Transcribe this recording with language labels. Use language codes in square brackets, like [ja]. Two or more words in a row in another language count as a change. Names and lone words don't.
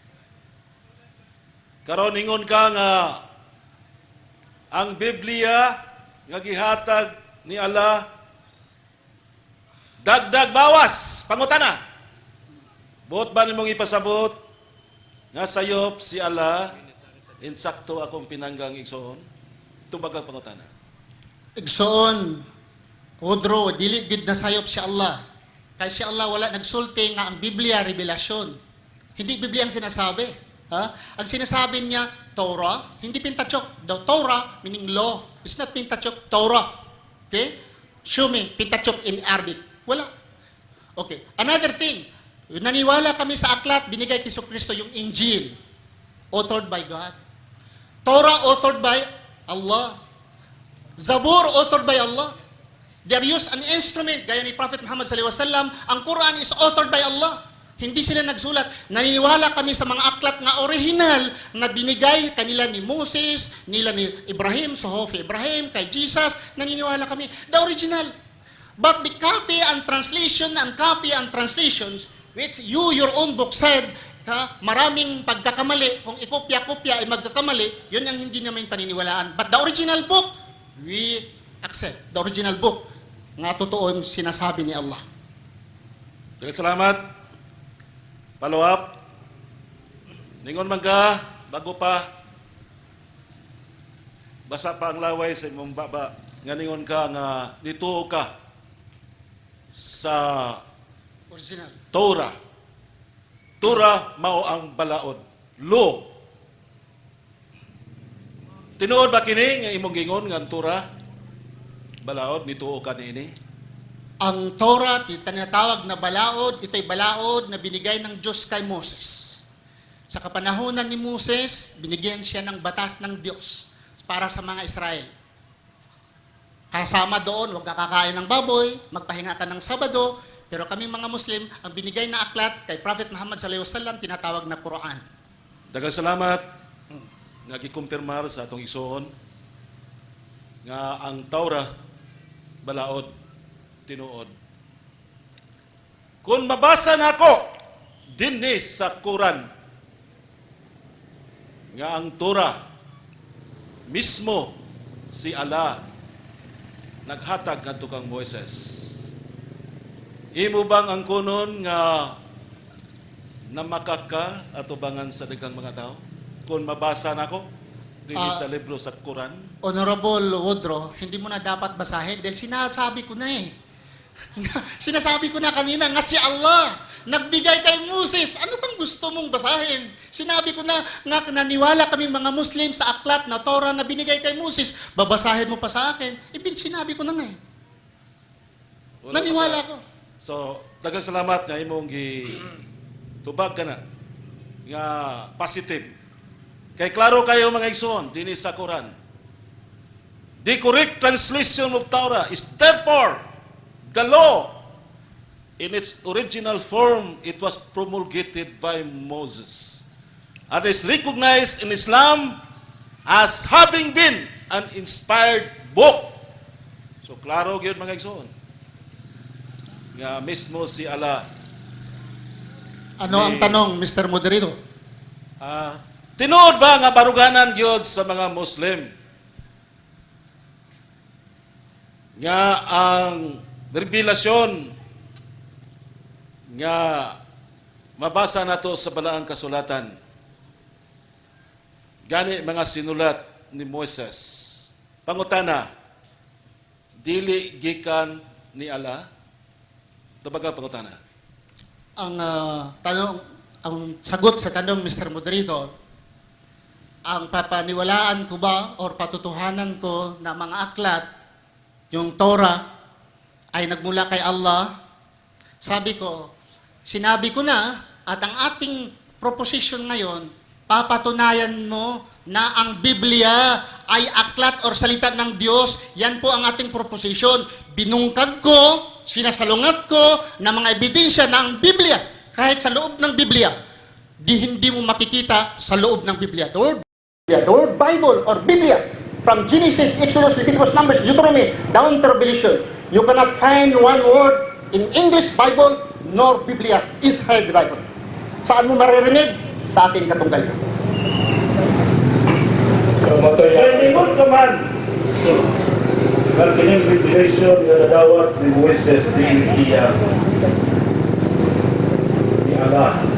[ceb] Karon ingon ka nga ang Biblia nga gihatag ni Allah dagdag bawas. Pangutana. Buot ba nimong ipasabot nga sayop si Allah insakto akong pinanggang igsoon? Tubag ang pangutana. Igsoon, Woodrow, dili gid na sayop si Allah. Kay si Allah wala nagsulti nga ang Biblia revelasyon. [tl] Hindi Biblia ang sinasabi. Ha? Ang sinasabi niya, Torah, hindi Pentateuch. [en] The Torah, meaning law. It's not Pentateuch, Torah. Okay? Show me, Pentateuch in Arabic. Wala. Okay. Another thing, [tl] naniwala kami sa aklat, binigay kay Kristo yung Injil. [en] Authored by God. Torah, authored by Allah. Zabur, authored by Allah. They are used an instrument, [tl] gaya ni [en] Prophet Muhammad SAW. Ang Quran is authored by Allah. [tl] Hindi sila nagsulat. Naniniwala kami sa mga aklat nga original na binigay kanila ni Moses, nila ni Ibrahim, sa Hofi Ibrahim, kay Jesus. Naniniwala kami. [en] The original. But the copy and translations, which you, your own book said, [tl] maraming pagkakamali, kung ikopya-kopya ay magkakamali, yun ang hindi namin paniniwalaan. [en] But the original book, we accept. The original book, [tl] nga totoo yung sinasabi ni Allah. Salamat. [en] Follow up. [ceb] Ningon man ka, bago pa, basa pa ang laway sa imong baba, nga ningon ka nga nituo ka sa [en] Original. [ceb] Torah. Torah mao ang balaod. Law. Tinuod ba kini nga imong gingon nga ang Torah balaod nituo ka niini? [tl] Ang Torah, tinatawag na balaod, ito'y balaod na binigay ng Diyos kay Moses. Sa kapanahunan ni Moses, binigyan siya ng batas ng Diyos para sa mga Israel. Kasama doon, huwag kakakain ng baboy, magpahinga ka ng Sabado, pero kami mga Muslim, ang binigay na aklat kay Prophet Muhammad SAW, tinatawag na Quran. [ceb] Daghang salamat nga gikumpirmar sa atong igsoon nga ang Torah balaod tinuod. Kung mabasa nako dinhi sa Quran nga ang Torah mismo si Allah naghatag ngadto kang Moises. Imo bang ang kunon nga namakaka atubangan sa daghang mga tao? Kung mabasa nako dinhi sa libro sa Quran? [tl] Honorable Woodrow, hindi mo na dapat basahin dahil sinasabi ko na eh. Sinasabi ko na kanina nga si Allah nagbigay kay Moses. Ano bang gusto mong basahin? Sinabi ko na nga naniwala kami mga Muslim sa aklat na Torah na binigay kay Moses. Babasahin mo pa sa akin. Sinabi ko na nga eh. Naniwala ko. So, [ceb] daghang salamat nga imong tubag ka na nga positive. Kay klaro kayo mga igsoon dinhi sa Quran. [en] The correct translation of Torah is therefore the law in its original form, it was promulgated by Moses and is recognized in Islam as having been an inspired book. So, [ceb] klaro gyud mga igsoon nga mismo si Allah. [tl] Ano ang tanong, Mr. Moderator? [ceb] Tinuod ba nga baruganan gyud sa mga Muslim nga ang revelasyon nga mabasa nato sa balaang kasulatan gani mga sinulat ni Moises. Pangutana, dili gikan ni Allah? Dabaga pangutana. [tl] Ang ang sagot sa tanong, Mr. Moderator, ang papaniwalaan ko ba or patutuhanan ko na mga aklat, yung Torah, ay nagmula kay Allah? Sabi ko, sinabi ko na, at ang ating proposition ngayon, papatunayan mo na ang Biblia ay aklat or salita ng Diyos. Yan po ang ating proposition. Binungkag ko, sinasalungat ko na mga ebidensya na ang Biblia, kahit sa loob ng Biblia, hindi mo makikita sa loob ng Biblia. [en] The word Bible or Biblia, from Genesis, Exodus, Leviticus, Numbers, Deuteronomy, down to Revelation, you cannot find one word in English Bible nor Biblia inside the Bible. [tl] Saan mo maririnig? Sa ating katunggal. [ceb] Pwede ka man. Ang kining revelation na nadawat ni Moises di iya ni Allah.